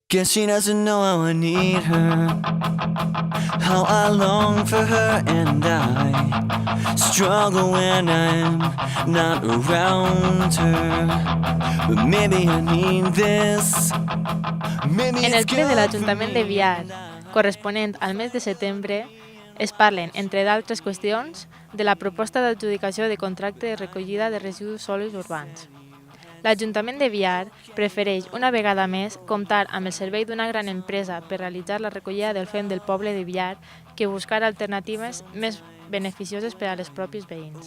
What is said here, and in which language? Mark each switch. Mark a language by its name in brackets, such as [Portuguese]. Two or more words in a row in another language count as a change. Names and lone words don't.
[English] Guess she doesn't know how I need her, how I long for her, and I struggle when I'm not around her. But maybe I need this. [Catalan] En el ple de l'Ajuntament de Biar, corresponent al mes de setembre, es parlen, entre d'altres qüestions, de la proposta d'adjudicació de contracte de recollida de residus sòlids urbans. L'Ajuntament de Biar prefereix una vegada més comptar amb el servei d'una gran empresa per realitzar la recollida del fem del poble de Biar que buscar alternatives més beneficioses per a les propis veïns.